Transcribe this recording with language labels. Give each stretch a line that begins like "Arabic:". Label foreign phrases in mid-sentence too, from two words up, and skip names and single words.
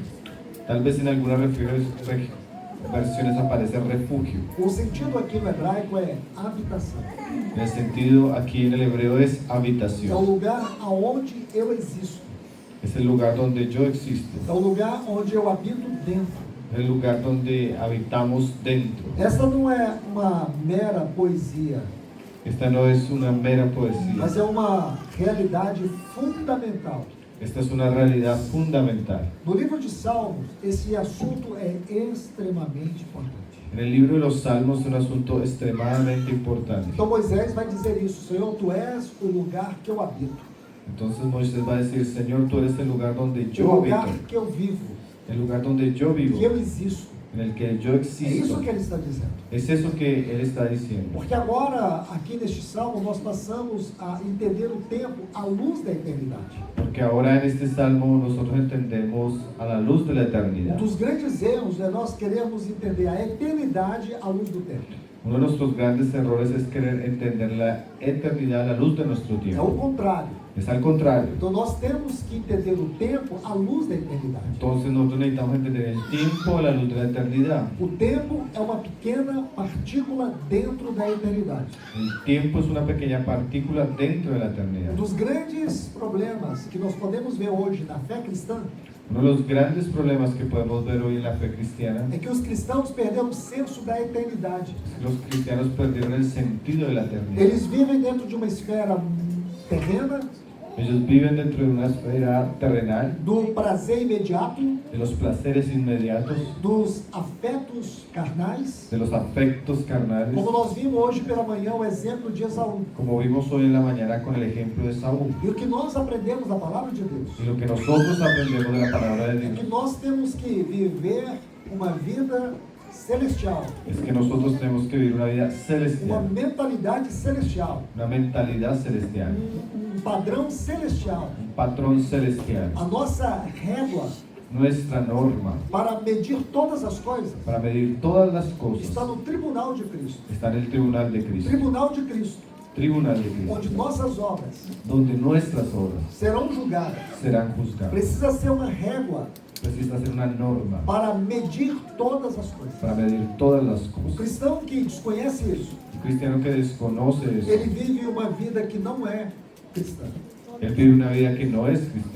Spanish: Tal vez en algunas versiones aparece refugio.
Portuguese: O sentido aqui no hebraico é habitação.
Spanish: En el sentido aquí en el hebreo es
Portuguese: É o
Spanish: habitación.
Portuguese: lugar aonde eu existo.
Spanish: Es el lugar donde yo existo.
Portuguese: É o lugar onde eu habito dentro.
Spanish: Es el lugar donde habitamos dentro.
Portuguese: Essa não é uma mera poesia,
Spanish: Esta no es una mera poesía.
Portuguese: mas é uma realidade fundamental.
Spanish: Esta es una realidad fundamental.
Portuguese: No livro de Salmos, esse assunto é extremamente importante.
Spanish: En el libro de los Salmos es un asunto extremadamente importante.
Portuguese: Então Moisés vai dizer isso: Senhor, Tu és o lugar que eu habito,
Spanish: Entonces Moisés va a decir: Señor, tú eres el lugar donde
Portuguese: o
Spanish: yo
Portuguese: lugar
Spanish: habito,
Portuguese: que eu vivo,
Spanish: el lugar donde yo vivo,
Portuguese: que eu existo.
Spanish: en el que yo
Portuguese: É isso
Spanish: existo.
Portuguese: que ele está dizendo.
Spanish: Es eso que él está diciendo.
Portuguese: Porque agora, aqui neste salmo, nós passamos a entender o tempo à luz da eternidade.
Spanish: Porque ahora en este salmo nosotros entendemos a la luz de la eternidad.
Portuguese: Um dos grandes erros é nós queremos entender a eternidade à luz do tempo.
Spanish: Uno de nuestros grandes errores es querer entender la eternidad a la luz de nuestro
Portuguese: É o
Spanish: tiempo.
Portuguese: contrário.
Spanish: Es al contrario.
Portuguese: Então nós temos que entender o tempo à luz da eternidade.
Spanish: Entonces nosotros necesitamos entender el tiempo a la luz de la eternidad.
Portuguese: O tempo é uma pequena partícula dentro da eternidade.
Spanish: El tiempo es una pequeña partícula dentro de la eternidad.
Portuguese: Um dos grandes problemas que nós podemos ver hoje na fé cristã
Spanish: Uno de los grandes problemas que podemos ver hoy en la fe cristiana
Portuguese: é que os cristãos perderam o senso da eternidade.
Spanish: es que los cristianos perdieron el sentido de la eternidad.
Portuguese: Eles vivem dentro de uma esfera terrena,
Spanish: Ellos viven dentro de una esfera terrenal,
Portuguese: do prazer imediato,
Spanish: de los placeres inmediatos,
Portuguese: dos afetos carnais.
Spanish: de los afectos carnales,
Portuguese: Como nós vimos hoje pela manhã o exemplo de Esaú.
Spanish: como vimos hoy en la mañana con el ejemplo de Saúl.
Portuguese: E o que nós aprendemos da palavra de Deus
Spanish: Y lo que nosotros aprendemos de la palabra de
Portuguese: é que
Spanish: Dios
Portuguese: nós temos que viver uma vida celestial,
Spanish: es que nosotros tenemos que vivir una vida
Portuguese: uma
Spanish: celestial,
Portuguese: mentalidade celestial,
Spanish: una mentalidad celestial,
Portuguese: padrão celestial.
Spanish: un patrón celestial,
Portuguese: A nossa régua
Spanish: nuestra norma
Portuguese: para medir todas as coisas
Spanish: para medir todas las
Portuguese: está
Spanish: cosas
Portuguese: no tribunal de Cristo.
Spanish: está en el tribunal de Cristo.
Portuguese: Tribunal de Cristo,
Spanish: Tribunal de Cristo,
Portuguese: onde nossas obras
Spanish: donde nuestras obras
Portuguese: serão julgadas.
Spanish: serán juzgadas.
Portuguese: Precisa ser uma régua
Spanish: Precisa ser una norma
Portuguese: para medir todas as coisas.
Spanish: para medir todas las
Portuguese: O
Spanish: cosas.
Portuguese: cristão que desconhece isso,
Spanish: El cristiano que desconoce eso,
Portuguese: ele vive uma vida que não é cristã.
Spanish: él vive una vida que no es cristiana.